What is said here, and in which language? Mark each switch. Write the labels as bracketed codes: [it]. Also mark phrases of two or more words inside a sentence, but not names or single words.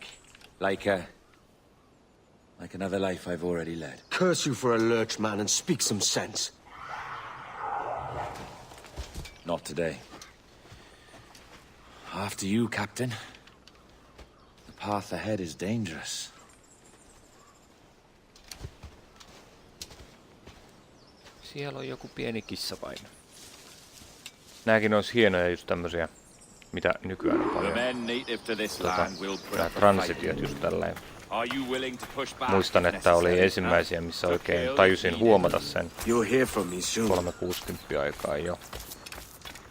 [en] Like another life I've already led. Curse you for a lurch, man, and speak some sense. Not today. After you, Captain. The path ahead is dangerous. [fi] Siellä on joku pieni kissapaino. Nääkin olisi hienoja just tämmösiä, mitä nykyään on paljon. Tää transitiot just tälleen. Muistan, että oli ensimmäisiä, missä oikein tajusin huomata sen 360 aikaa jo.